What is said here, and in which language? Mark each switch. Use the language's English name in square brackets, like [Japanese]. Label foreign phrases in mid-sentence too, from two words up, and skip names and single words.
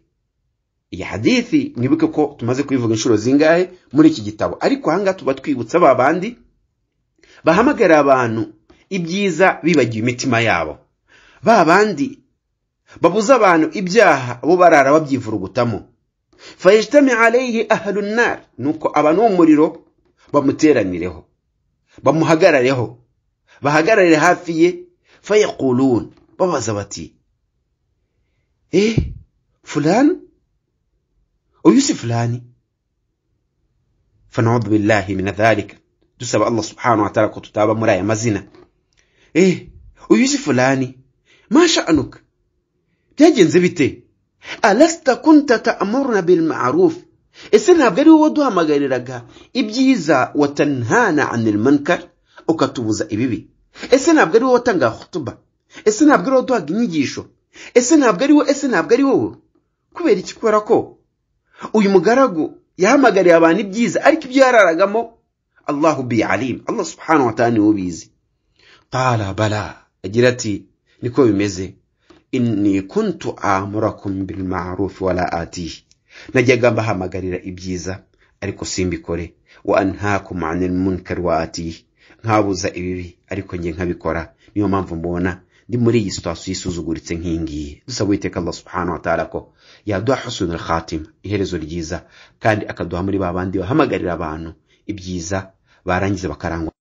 [Kinyarwanda] Iyi hadithi mwibuke ko tumaze kubivuga inshuro zingahe muri iki gitabo, ariko hanga tuba twibutsa babandi bahamagara abantu ibyiza bibagiye imitima yabo, babandi babuza abantu ibyaha bo barara babyivurugutamo. [Arabic] Fajtami alayhi ahlun nar [Kinyarwanda] nuko abantu b'umuriro bamuteranireho, bamuhagarareho, bahagarare hafi ye. [Arabic] Fayaqulun [Kinyarwanda] babaza bati [Arabic] fulan uyusi fulani. Fana'udhu billahi min dhalika, [Kinyarwanda] dusaba [Arabic] Allah subhanahu wa ta'ala [Kinyarwanda] ko tutaba muri aya mazina. [Arabic] Uyusi fulani, ma sha'anuk, [Kinyarwanda] byagenze bite? [Arabic] Alasta kunta ta'muruna bil ma'ruf, [Kinyarwanda] ese ntabwo ari wowe duhamagariraga ibyiza [Arabic] watanhana 'anil munkar, [Kinyarwanda] ukatubuza ibibi? Ese ntabwo ari wowe watanga khutuba? Ese ntabwo ari wowe duhaga inyigisho? Ese ntabwo ari wowe? Kubera iki? Kubera ko uyu mugaragu yahamagariye abantu ibyiza, ariko ibyo yararagamo [Arabic] Allahu bi alim, Allah subhanahu wa ta'ala [Kinyarwanda] ubizi. [Arabic] Qala bala, [Kinyarwanda] agira ati niko bimeze, [Arabic] inni kuntu amurakum bil ma'ruf wala atihi, [Kinyarwanda] najyaga mbahamagarira ibyiza ariko simbikore, [Arabic] wa anhaakum 'anil munkar wa atihi, [Kinyarwanda] nkabuza ibibi ariko nge nkabikora. Niyo mpamvu mbona ndi muri iyi situation yisuzuguritse nkingiye. Dusaba Uwiteka [Arabic] Allah subhanahu wa ta'ala [Kinyarwanda] ko yaduha [Arabic] husnul khatima, [Kinyarwanda] iherezo ryiza, kandi akaduha muri babandi bahamagarira abantu ibyiza barangiza bakarangwa